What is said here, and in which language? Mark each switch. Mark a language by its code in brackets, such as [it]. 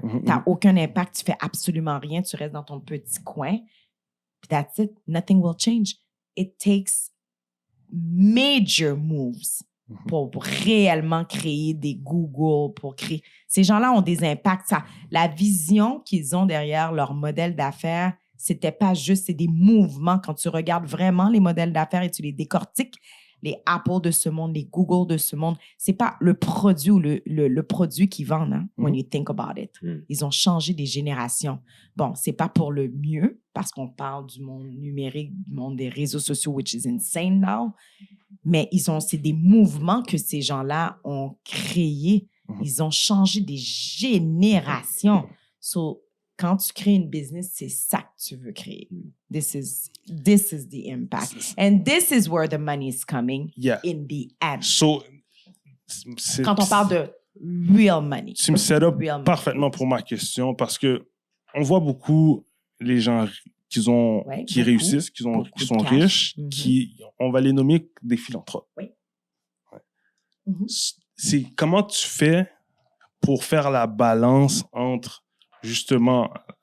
[fr] Tu n'as aucun impact, tu fais absolument rien, tu restes dans ton petit coin. Puis [en] that's it, nothing will change. It takes major moves [fr] pour réellement créer des Google, pour créer... Ces gens-là ont des impacts. La vision qu'ils ont derrière leur modèle d'affaires, c'était pas juste, c'est des mouvements. Quand tu regardes vraiment les modèles d'affaires et tu les décortiques, les Apple de ce monde, les Google de ce monde, c'est pas le produit ou le produit qu'ils vendent, hein, [en] when you think about it. [fr] Ils ont changé des générations. Bon, c'est pas pour le mieux, parce qu'on parle du monde numérique, du monde des réseaux sociaux, [en] which is insane now, [fr] mais c'est des mouvements que ces gens-là ont créés. Ils ont changé des générations. So, quand tu crées une business, c'est ça que tu veux créer. [en] This is the impact. And this is where the money is coming in the end. So, [fr] quand on parle de [en] real money. [fr] Tu me set up parfaitement pour ma question parce que on voit beaucoup les gens qui réussissent, qui sont riches, on va les nommer des philanthropes. Oui. C'est comment tu fais pour faire la balance entre justement